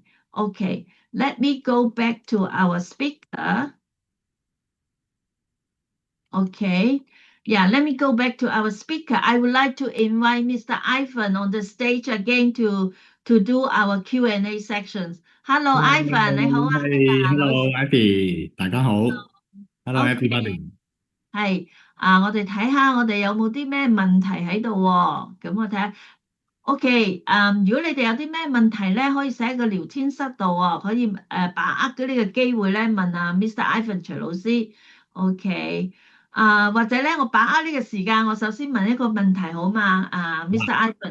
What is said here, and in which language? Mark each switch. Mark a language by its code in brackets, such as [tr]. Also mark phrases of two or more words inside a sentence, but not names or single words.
[en] Okay, let me go back to our speaker. Okay, yeah, let me go back to our speaker. I would like to invite Mr. Ivan on the stage again to do our Q&A sections. Hello, Ivan. [yue] 你好啊， [en] Hello, Abby， [yue] 大家好。 [en] Hello, everybody。 [yue] 係我哋睇下我哋有冇啲咩問題喺度喎？咁我睇下。OK，如果你哋有啲咩問題咧，可以寫喺個聊天室度喎，可以把握咗呢個機會咧問啊 Mr. Ivan 徐老師。OK，或者咧我把握呢個時間，我首先問一個問題好嘛？Mr. Ivan。